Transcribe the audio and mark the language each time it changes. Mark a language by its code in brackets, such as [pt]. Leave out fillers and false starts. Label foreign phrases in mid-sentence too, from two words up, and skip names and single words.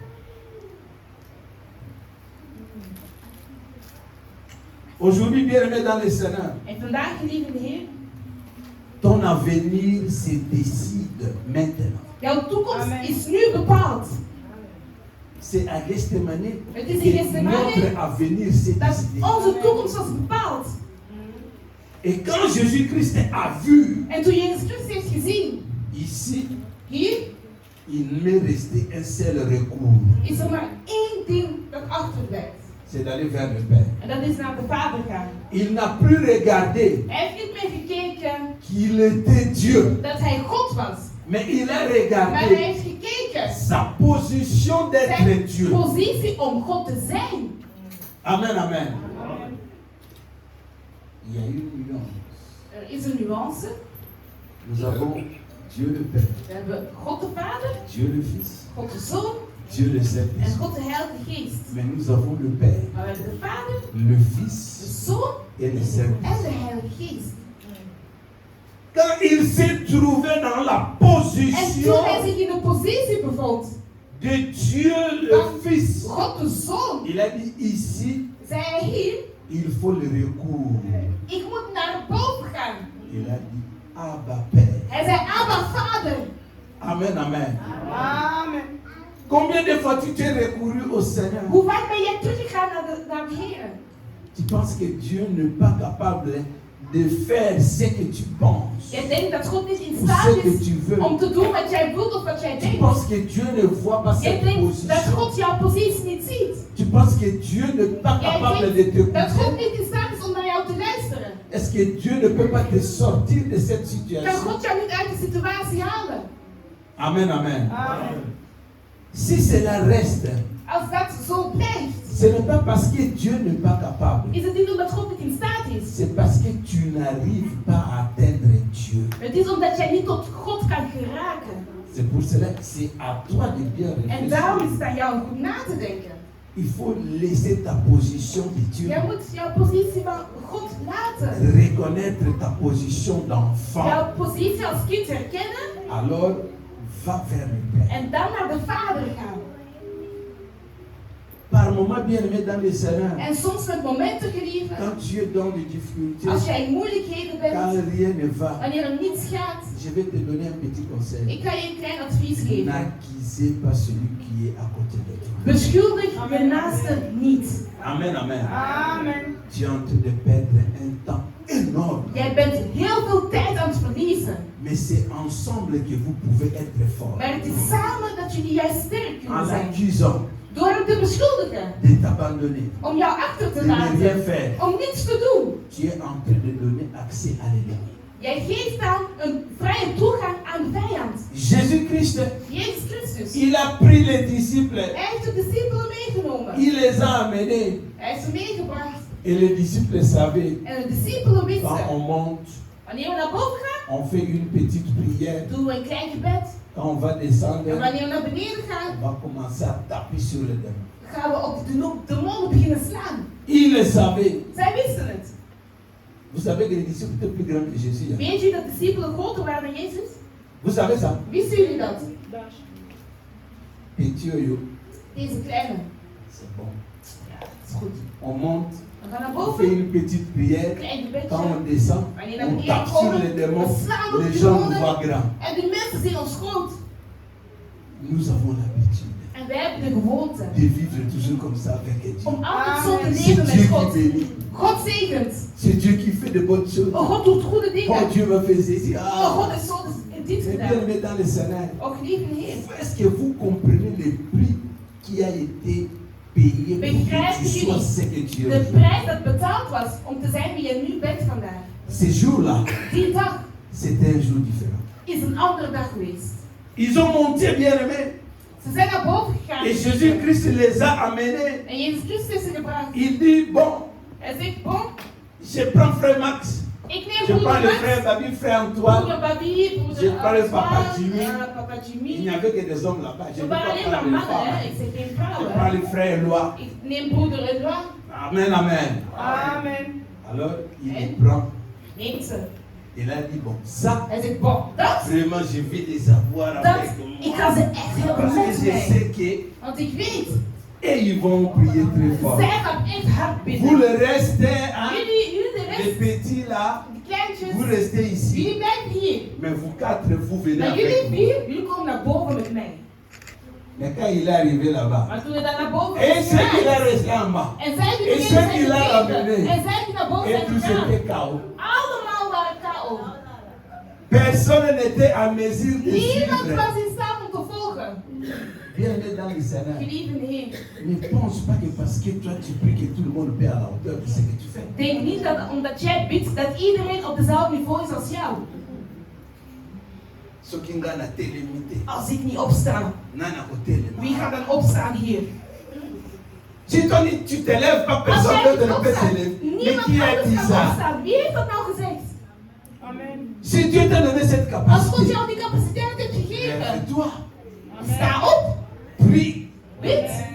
[fr] Aujourd'hui, bien-aimé dans le Seigneur, [nl] En vandaag, geliefde Heer, [fr] ton avenir se décide maintenant. [nl] jouw toekomst is nu bepaald. [fr] C'est à Gethsemane [nl] Het is in [fr] que [nl] Gethsemane [fr] notre avenir s'est [nl] dat [fr] décidé. [nl] onze toekomst was bepaald. [fr] Et quand Jésus-Christ a vu, [nl] En toen Jezus Christus heeft gezien, [fr] ici, [nl] hier [fr] il m'est resté un seul recours. [nl] is er maar één ding dat achterblijft. [fr] C'est d'aller vers le Père. [nl] En dat is naar de Vader gaan. [fr] Il n'a plus regardé [nl] Hij heeft niet meer gekeken [fr] qu'il était Dieu, [nl] dat hij God was. [fr] mais il a [nl] Maar hij [fr] regardé [nl] heeft gekeken [fr] sa position d'être [nl] zijn [fr] Dieu. [nl] positie om God te zijn. [fr] Amen, amen. Il y a une nuance. [nl] Er is een nuance. [fr] Nous avons Dieu le Père, [nl] We hebben God de Vader, [fr] Dieu le Fils [nl] God de Zoon [fr] Dieu le [nl] En [fr] Saint-Esprit. [nl] God de Heilige Geest. [fr] Mais nous avons le Père, [nl] Maar we hebben de Vader, [fr] le [nl] de [fr] Fils [nl] Zoon [fr] et le [nl] en [fr] Saint-Esprit. [nl] de Heilige Geest. [fr] Quand il s'est trouvé dans la [nl] En toen [fr] position [nl] hij zich in de positie bevond, [fr] de Dieu le Fils, [nl] God de Zoon, [fr] il a dit ici, [nl] zei hij hier, [fr] il faut le recours. [nl] ik moet naar boven gaan. [fr] Il a dit, Abba Père. [nl] Hij zei, Abba Vader. [fr] Amen, amen. [nl] Amen. [fr] Combien de fois tu t'es recouru au Seigneur? [nl] Hoe vaak ben jij teruggegaan naar de Heer? [fr] Tu penses que Dieu n'est pas capable de faire ce que tu penses [nl] Jij denkt dat God niet in [fr] ou [nl] staat [fr] ce que [nl] is [fr] tu veux. [nl] om te doen wat jij wilt of wat jij [fr] Tu [nl] denkt. [fr] penses que Dieu ne voit pas [nl] Jij [fr] cette [nl] denkt dat [fr] position. [nl] God jouw positie niet ziet. [fr] Tu penses que Dieu n'est pas [nl] Jij [fr] capable de [nl] denkt [fr] te [nl] dat God [fr] écouter. [nl] niet in staat is om naar jou te luisteren. [fr] Est-ce que Dieu ne peut pas te sortir de cette [nl] Kan [fr] situation? [nl] God jou niet uit de situatie halen? [fr] Amen, amen. [nl] Amen. [fr] Si cela reste, [nl] Als dat zo blijft, [fr] ce n'est pas parce que Dieu n'est pas capable. [nl] is het niet omdat God niet in staat is. [fr] C'est parce que tu n'arrives pas à atteindre Dieu. [nl] Het is omdat jij niet tot God kan geraken. [fr] C'est pour cela que c'est à toi de bien [nl] En daarom is [fr] réfléchir. [nl] het aan jou om goed na te denken. [fr] Il faut laisser ta position de Dieu. [nl] Jij moet jouw positie van God laten. [fr] Reconnaître ta position d'enfant. [nl] Jouw positie als kind herkennen [fr] Alors, va vers le Père. [nl] en dan naar de Vader gaan. [fr] Par moment, bien aimé dans le Seigneur, [nl] En soms met momenten, geliefden, [fr] quand tu es dans des difficultés, [nl] als jij in moeilijkheden [fr] quand [nl] bent, [fr] rien ne va, [nl] wanneer er niets gaat, [fr] je vais te donner un petit conseil. [nl] ik ga je een klein advies geven. [fr] N'accusez pas celui qui est à côté de toi. [nl] Beschuldig je naaste niet. [fr] Amen, amen. [nl] Amen. [fr] Tu es en train de perdre un temps énorme. [nl] Jij bent heel veel tijd aan het verliezen. [fr] Mais c'est ensemble que vous pouvez être forts. [nl] Maar het is samen dat jullie juist sterk [fr] En [nl] kunnen zijn. [fr] l'accusant [nl] Door hem te beschuldigen. [fr] de t'abandonner, [nl] Om jou achter te [fr] de ne rien [nl] laten. [fr] faire, [nl] Om niets te doen. [fr] tu es en train de donner accès à l'ennemi. [nl] Jij geeft dan een vrije toegang aan de vijand. [fr] Jésus-Christ, [nl] Jezus Christus. [fr] il a pris les disciples, [nl] Hij heeft de discipelen meegenomen. [fr] il les a amenés. [nl] Hij heeft ze meegebracht. [fr] Et les disciples savaient, [nl] En de discipelen [fr] quand [nl] wisten. [fr] on monte, [nl] Wanneer we naar boven gaan, [fr] on fait une petite prière. [nl] doen we een klein gebed. [fr] Quand on va [nl] En [fr] descendre, [nl] wanneer we naar beneden gaan, [fr] on va commencer à taper sur le démon. [nl] gaan we op de demonen beginnen slaan. [fr] Ils le savaient. [nl] Zij wisten het. [fr] Vous savez que les disciples étaient plus grands que Jésus. Hein? [nl] Weet je dat de discipelen groter waren dan Jezus? [fr] Vous savez ça? [nl] Wisten jullie dat? [fr] Petit yo, [nl] Deze kleine. [fr] c'est bon. [nl] Ja, dat is goed. [fr] On monte, [nl] We gaan naar [fr] on fait [nl] boven. [fr] une petite prière. [nl] Klein [fr] Quand [nl] gebedje. [fr] on descend, [nl] Wanneer we naar [fr] on [nl] beneden [fr] tape sur [nl] komen, [fr] les démons. [nl] we slaan op [fr] Les [nl] de [fr] gens nous [nl] demonen. [fr] voient grand. [nl] En die mensen zien ons groot. [fr] Nous avons l'habitude [nl] En wij hebben de gewoonte [fr] de vivre toujours comme ça avec Dieu. [nl] om altijd zo te [fr] C'est [nl] leven [fr] Dieu [nl] met [fr] qui [nl] God. [fr] bénit. [nl] God zegent. [fr] C'est Dieu qui fait de bonnes choses. [nl] Oh, God doet goede Oh, dingen. [fr] Dieu m'a fait ceci. Oh, [nl] Ah, God is zo dit [fr] c'est bien [nl] gedaan. [fr] aimé dans le Seigneur. [nl] Och, lieve Heer. [fr] Est-ce que vous comprenez le prix qui a été payé pour que [nl] Begrijpen [fr] tu sois [nl] jullie [fr] ce que tu [nl] de [fr] es? [nl] prijs dat betaald was om te zijn wie je nu bent vandaag? [fr] Ce jour-là, [nl] Die dag [fr] c'était un jour différent. [nl] is een andere dag geweest. [fr] Ils ont monté, bien aimé. [nl] Ze zijn naar boven gegaan. [fr] Et Jésus-Christ les a amenés. [nl] En Jezus Christus is ze gebracht. [fr] Il dit, bon, [nl] Hij zegt, [fr] bon, je prends frère Max. [nl] ik [fr] Je [nl] neem [fr] prends [nl] broeder [fr] le [nl] Max, [fr] frère Babi, frère Antoine. [nl] broeder Babi, [fr] Je [nl] broeder [fr] prends le papa [nl] Antoine, [fr] Jimmy. [nl] papa [fr] Il [nl] Jimmy. [fr] n'y avait que des hommes là-bas. Je [nl] We [fr] ne peux [nl] waren [fr] pas [nl] alleen maar [fr] prendre les [nl] mannen, hè. [fr] femmes. [nl] Ik zeg geen [fr] Je prends [nl] vrouwen. [fr] le frère Eloi. [nl] Ik neem broeder Edouard. [fr] Amen, amen. [nl] Amen. [fr] Alors, il Hein? les prend. [nl] Neemt ze. [fr] Il a dit, bon, ça, [nl] Hij zegt, bon, dat, [fr] vraiment, je vais les avoir avec [nl] ik [fr] moi. [nl] ga ze echt hebben [fr] Parce que [nl] met [fr] je [nl] mij. [fr] sais que, [nl] Want ik weet, [fr] et ils vont prier très fort. [nl] zij gaan echt hard [fr] Vous [nl] bidden. [fr] le restez, hein, [nl] Jullie de [fr] les [nl] rest, [fr] petits là, [nl] de kleintjes, [fr] vous restez ici. [nl] jullie blijven hier. [fr] Mais vous quatre, vous venez [nl] Maar [fr] avec [nl] jullie [fr] moi. [nl] vier, jullie komen naar boven met mij. [fr] Mais quand il est arrivé là-bas, [nl] Maar toen we daar naar boven [fr] et [nl] zijn [fr] ceux qui [nl] gegaan, [fr] là resté en bas, [nl] en zij die [fr] Et [nl] beneden [fr] ceux [nl] zijn [fr] qui l'ont [nl] gebleven, [fr] ramené. [nl] en zij die naar boven [fr] et [nl] zijn [fr] tous [nl] gegaan, [fr] étaient KO. [nl] allemaal waren KO. [fr] Personne n'était en mesure de [nl] Niemand [fr] suivre. [nl] was in staat om te volgen. [fr] Bien-aimé dans le Seigneur, [nl] Geliefde Heer, [fr] ne pense pas que parce que toi tu pries que tout le monde paie à la hauteur de ce que tu fais. [nl] denk niet dat omdat jij bidt, dat iedereen op dezelfde niveau is als jou. [fr] Ce qui est la télémité, [nl] Als ik niet opsta, [fr] nana côté [nl] wie gaat dan opstaan hier? [fr] Si toi tu te lèves pas, [nl] Als [fr] personne [nl] jij [fr] d'autre [nl] niet [fr] ne peut se [nl] opstaat, [fr] lever. Mais [nl] niemand [fr] qui a [nl] anders [fr] dit [nl] kan [fr] ça? [nl] opstaan. Wie heeft dat nou gezegd? [fr] Si Dieu t'a donné cette [nl] Als God [fr] capacité, [nl] jou die capaciteit heeft gegeven, [fr] lève-toi, [nl] sta op, [fr] prie, [nl] Bid.